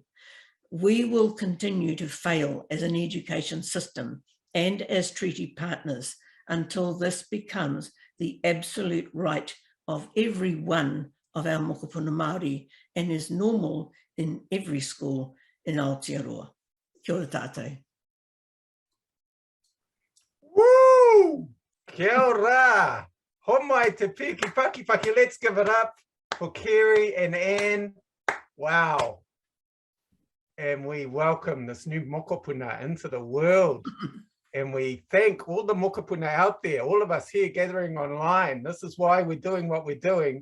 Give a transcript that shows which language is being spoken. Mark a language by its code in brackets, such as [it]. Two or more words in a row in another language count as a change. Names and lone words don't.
[en] We will continue to fail as an education system and as treaty partners until this becomes the absolute right of every one of our [mi] mokopuna Māori [en] and is normal in every school in Aotearoa. [mi] Kia ora tātou. Woo! Kia ora! Homai te piki paki paki. [en] Let's give it up for Kerry and Anne. Wow. And we welcome this new mokopuna into the world. And we thank all the mokopuna out there, all of us here gathering online. This is why we're doing what we're doing.